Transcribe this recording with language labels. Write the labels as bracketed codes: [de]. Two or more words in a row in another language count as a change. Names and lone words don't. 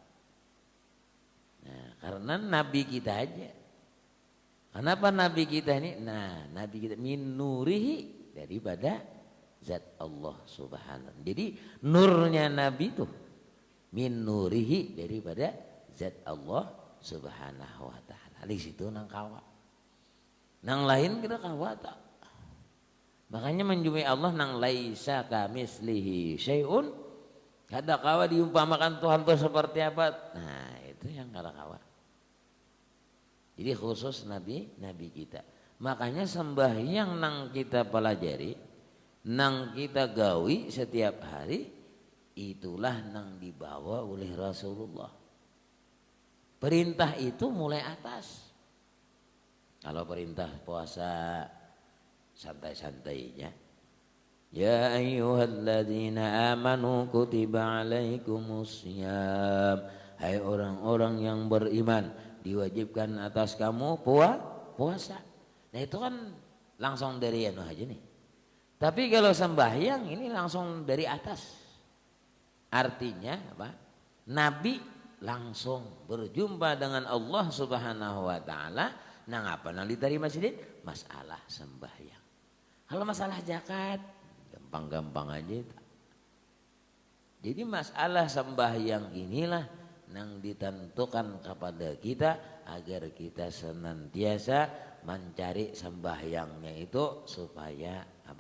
[id] Nah, karena nabi kita aja. Kenapa nabi kita ini? Nah, nabi kita [ar] min nurihi, [id] daripada zat Allah subhanahu. Jadi nurnya nabi itu [ar] min nurihi, [id] daripada zat Allah [ar] subhanahu wa ta'ala. [bjn] Di situ nang kawa. Nang lain kita kawa tak. [id] Makanya menjumpai Allah nang [ar] laisa kamislihi syai'un. [bjn] Kada kawa [id] diumpamakan Tuhan itu seperti apa? Nah, itu yang [bjn] kada kawa. [id] Jadi khusus nabi kita. Makanya sembahyang nang kita pelajari, nang kita gawi setiap hari, itulah nang dibawa oleh Rasulullah. Perintah itu mulai atas. Kalau perintah puasa santai-santainya, [ar] ya ayyuhalladzina amanu kutiba alaikumussyam, [id] hai orang-orang yang beriman, diwajibkan atas kamu puasa. Nah itu kan langsung dari anu aja nih. Tapi kalau sembahyang ini langsung dari atas. Artinya apa? Nabi langsung berjumpa dengan Allah [ar] subhanahu wa ta'ala. [bjn] Nang apa nang diterima sidin? [id] Masalah sembahyang. Kalau masalah zakat gampang-gampang aja. Jadi masalah sembahyang inilah nang ditentukan kepada kita agar kita senantiasa mencari sembahyangnya itu supaya apa?